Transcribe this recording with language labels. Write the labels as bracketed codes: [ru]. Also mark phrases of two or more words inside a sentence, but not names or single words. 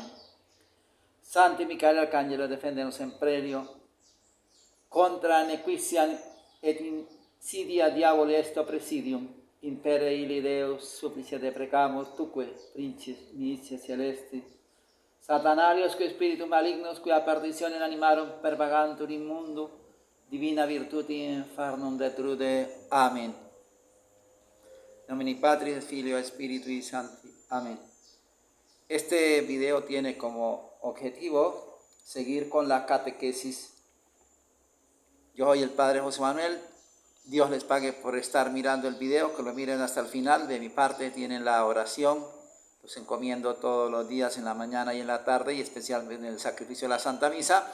[la] Sancti Michael Arcangelo, defende-nos in prelio, contra nequitia et insidia diaboli est presidium, impere illi Deus supplicia te precamus, tuque, princes, militia celesti, Satanarios que spiritus malignos, qui a perditionem animarum pervagantur in mundo, divina virtuti infernum detrude. Amen. Nomini Patris et Filio et Spiritui Sancti. Amén. [es] Este video tiene como objetivo seguir con la catequesis. Yo soy el Padre José Manuel. Dios les pague por estar mirando el video, que lo miren hasta el final. De mi parte tienen la oración. Los encomiendo todos los días en la mañana y en la tarde, y especialmente en el sacrificio de la Santa Misa.